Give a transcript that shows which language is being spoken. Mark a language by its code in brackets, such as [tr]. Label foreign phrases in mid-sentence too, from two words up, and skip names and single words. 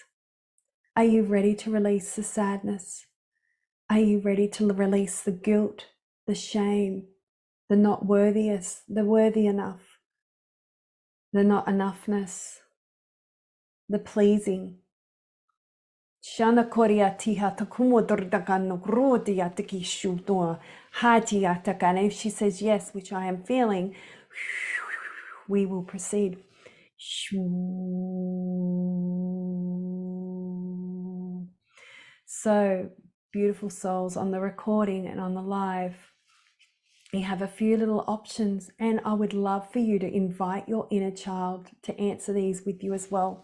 [en] Are you ready to release the sadness? Are you ready to release the guilt, the shame, the not worthiness, the worthy enough, the not enoughness, the pleasing? Shana koria tiha takumo dordagano grodia tiki shuto haji atakan. If she says yes, which I am feeling, we will proceed. So beautiful souls, on the recording and on the live, we have a few little options, and I would love for you to invite your inner child to answer these with you as well.